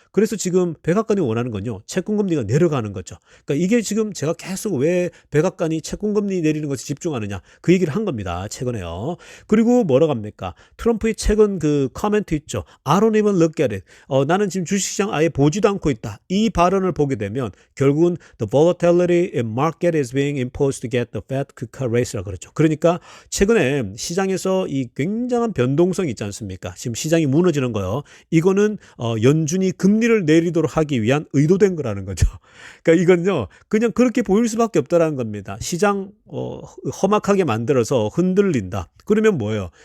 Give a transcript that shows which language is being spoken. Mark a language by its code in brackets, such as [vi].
[ko] 그래서 지금 백악관이 원하는 건요. 채권 금리가 내려가는 거죠. 그러니까 이게 지금 제가 계속 왜 백악관이 채권 금리 내리는 것에 집중하느냐 그 얘기를 한 겁니다. 최근에요. 그리고 뭐라고 합니까? 트럼프의 최근 그 코멘트 있죠. [en] I don't even look at it. [ko] 나는 지금 주식시장 아예 보지도 않고 있다. 이 발언을 보게 되면 결국은 [en] the volatility in market is being imposed to get the Fed to cut rate [ko] 라고 그러죠. 그러니까 최근에 시장에서 이 굉장한 변동성이 있지 않습니까? 지금 시장이 무너지는 거요. 이거는 연준이 금리를 내리도록 하기 위한 의도된 거라는 거죠. 그러니까 이건요. 그냥 그렇게 보일 수밖에 없다라는 겁니다. 시장 험악하게 만들어서 흔들린다. 그러면 뭐예요?